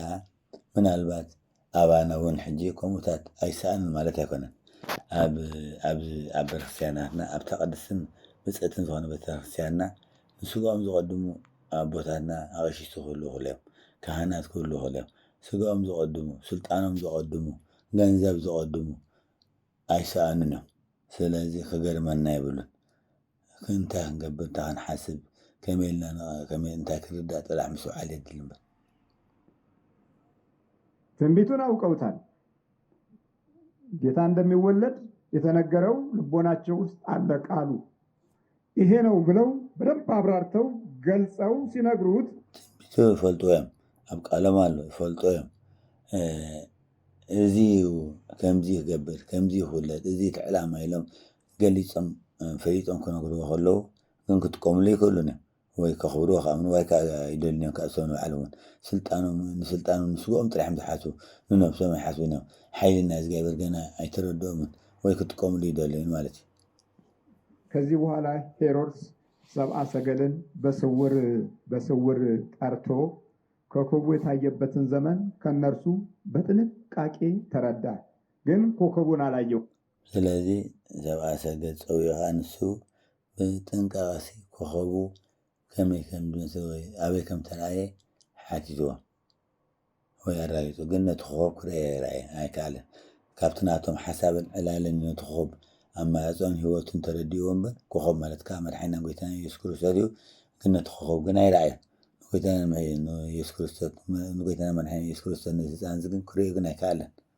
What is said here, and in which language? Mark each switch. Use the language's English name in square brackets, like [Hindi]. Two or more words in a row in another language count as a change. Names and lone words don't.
[Tigrinya] ምናልባት ኣባና እውን ሕጂ ከምኡታት ኣይሰኣንን ማለት ኣይኮነን ኣብ ቤተክርስትያናትና ኣብ ተቐድስን ብፅዕትን ዝኾነ ቤተክርስትያንና ንስግኦም ዝቐድሙ ኣቦታትና ኣቐሽቲ ክህሉ ይኽእሉ እዮም ካህናት ክህሉ ይኽእሉ እዮም ስግኦም ዝቐድሙ ስልጣኖም ዝቐድሙ ገንዘብ ዝቐድሙ ኣይሰኣንን እዮም ስለዚ ክገርመና ይብሉን እንታይ ክንገብር እንታይ ክንሓስብ ከመይ ኢልና እንታይ ክርዳእ ጥራሕ ምስ በዓል የድሊ እምበር [Amharic] ትንቢቱን አውቀውታል። ጌታ እንደሚወለድ የተነገረው ልቦናቸው ውስጥ አለ ቃሉ ይሄ ነው ብለው በደንብ አብራርተው ገልጸው ሲነግሩት [Tigrinya] ትንቢቱ ይፈልጡ እዮም ኣብ ቃሎም ኣሎ ይፈልጡ እዮም እዚ ከምዚ ይገብር ከምዚ ይውለድ እዚ ትዕላማ ኢሎም ገሊፆም ፈሊጦም ክነግርዎ ከለዉ ግን ክጥቀምሉ ይክእሉን እዮም ወይ ከኽብርዎ ከኣምኑ ወይ ይደልን እዮም ካብ ሰብ ንባዕሎም እውን ንስልጣኖም ንስግኦም ጥራሕም ዝሓስቡ ንነብሶም ኣይሓስቡን እዮም ሓይልና እግዚኣብሔር ገና ኣይተረድኦምን ወይ ክጥቀምሉ ይደልዩን ማለት እዩ [Amharic] ከዚህ በኋላ ሄሮድስ ሰብአ ሰገልን በስውር ጠርቶ ኮከቡ የታየበትን ዘመን ከነርሱ በጥንቃቄ ተረዳ፣ ግን ኮከቡን አላየው። [Tigrinya] ስለዚህ ሰብአ ሰገል ፀዊዑ ንሱ ብጥንቃቐ ኮከቡ ከመይ ከም ዝመስል ወይ ኣበይ ከም ተረኣየ ሓቲትዎ ወይ ኣራጊፁ፣ ግን ነቲ ኮከብ ክርአ ይርአየ ኣይከኣለን። ካብቲ ናቶም ሓሳብን ዕላልን ነቲ ኮከብ ኣማራፅን ሂወቱን ተረዲእዎ እምበር ኮከብ ማለት ከዓ መድሓኒና ጎይታና ኢየሱስ ክርስቶስ እዩ። ግን ነቲ ኮከብ ግን ኣይረኣየን። ንጎይታና መድሓኒና ኢየሱስ ክርስቶስ ነዚ ህፃን ግን ክሪኦ ግን ኣይከኣለን።